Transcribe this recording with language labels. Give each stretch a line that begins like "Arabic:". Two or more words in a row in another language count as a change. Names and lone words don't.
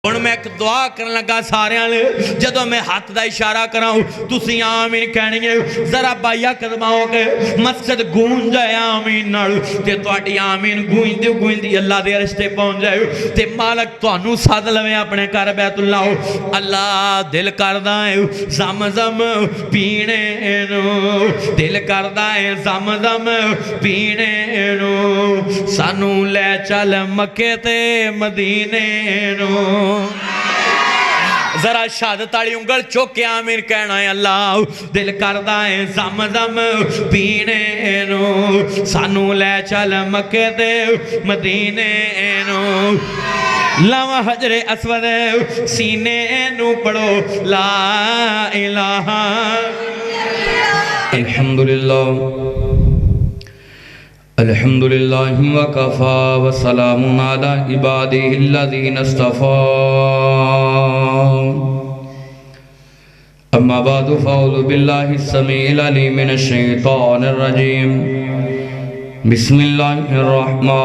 Punjabi: ہن میں ایک دعا کرن لگا ساریاں لے جدوں میں ہاتھ دا اشارہ کراں تسی آمین کہنی ہے ذرا بایا قدماں کے مسجد گونج جائے آمین نال تے تواڈی آمین گونجدی گونجدی اللہ دے رشتے پہنچ جائے تے مالک تانوں سد لوے اپنے گھر بیت اللہ اللہ دل کردا ہے زمزم پینے نو دل کردا ہے زمزم پینے نو سانوں لے چل مکے تے مدینے نو ذرا شہادت والی انگل چوک کے آمین کہنا ہے اللہ دل کردا ہے زمزم پینے نو سانوں لے چل مکے تے مدینے نو لاوا حجر اسود سینے نو پڑھو لا الہ
Arabic: الحمدللہ الحمدللہ وکفا وسلام علی عبادہ الذین اصطفیٰ اما بعد فاعوذ باللہ السمیع العلیم من الشیطان الرجیم بسم اللہ الرحمن